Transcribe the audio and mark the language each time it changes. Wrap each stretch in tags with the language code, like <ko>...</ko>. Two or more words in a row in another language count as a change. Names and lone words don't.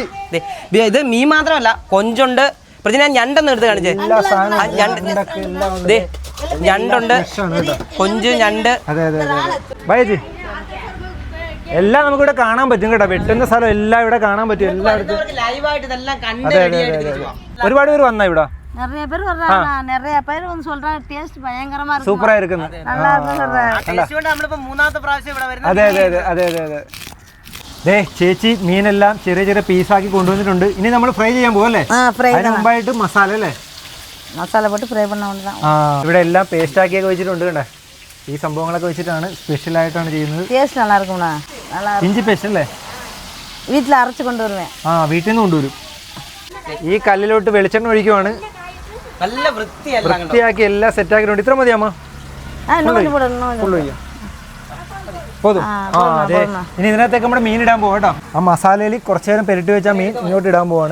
<ml>ഇത് മീൻ മാത്രമല്ല, കൊഞ്ചുണ്ട്. ഞാൻ ഞണ്ടെന്ന് എടുത്ത് കാണിച്ചേ. ഞണ്ടുണ്ട്, കൊഞ്ച്, ഞണ്ട്. അതെ അതെ അതെ ചേച്ചി. എല്ലാം നമുക്ക് ഇവിടെ കാണാൻ പറ്റും കേട്ടോ. വെട്ടുന്ന സ്ഥലം എല്ലാം ഇവിടെ കാണാൻ പറ്റും. എല്ലായിടത്തും ലൈവായിട്ട് ഇതെല്ലാം കണ്ട്. ഒരുപാട് പേര് വന്നാ ഇവിടെ?</ml> <ta>நிறைய பேர் வர்றாங்க. நிறைய பேர் வந்து சொல்றாங்க டேஸ்ட் பயங்கரமா இருக்கு. சூப்பரா இருக்குன்னு. நல்லா இருக்கு சொல்றாங்க.</ta> <ml>ടേസ്റ്റ് കൊണ്ട് നമ്മൾ ഇപ്പോൾ 3ാമത്തെ പ്രാവശ്യം ഇവിടെ വരുന്നത്. അതെ അതെ അതെ അതെ അതെ അതെ. ദേ ചേച്ചി മീനെല്ലാം ചെറിയ ചെറിയ പീസാക്കി കൊണ്ടുവന്നിട്ടുണ്ട്. ഇനി നമ്മൾ ഫ്രൈ ചെയ്യാൻ പോവല്ലേ? അതിന് മുമ്പായിട്ട് മസാല അല്ലേ? മസാല പോട്ട് ഫ്രൈ பண்ண വേണ്ടതാണ്. ഇവിടെ എല്ലാം പേസ്റ്റ് ആക്കിയൊക്കെ വെച്ചിട്ടുണ്ട് കണ്ടേ. ഈ സംഭവങ്ങളൊക്കെ വെച്ചിട്ടാണ് സ്പെഷ്യൽ ആയിട്ടാണ് ചെയ്യുന്നത്. ടേസ്റ്റ്</ml> <ta>நல்லா இருக்கும்னா. நல்லா இருக்கு.</ta> <ml>ഇഞ്ചി പേസ്റ്റ് അല്ലേ? വീട്ടിൽ അരച്ച് കൊണ്ടുവരുവേ. വീട്ടിൽ നിന്ന് കൊണ്ടുവരും. ഈ കല്ലിലോട്ട് വെളിച്ചെണ്ണ ഒഴിക്കുവാണ്. നല്ല വൃത്തിയാക്കി എല്ലാം സെറ്റ് ആക്കിയിട്ടുണ്ട്. ഇത്ര മതിയാ അമ്മ? പോതും. അതെ. ഇനി ഇതിനകത്തേക്ക് നമ്മുടെ മീൻ ഇടാൻ പോവാം കേട്ടോ. ആ മസാലയിൽ കുറച്ചു നേരം പെരട്ടി വെച്ചാൽ മീൻ ഇങ്ങോട്ട് ഇടാൻ പോവാണ്.</ml>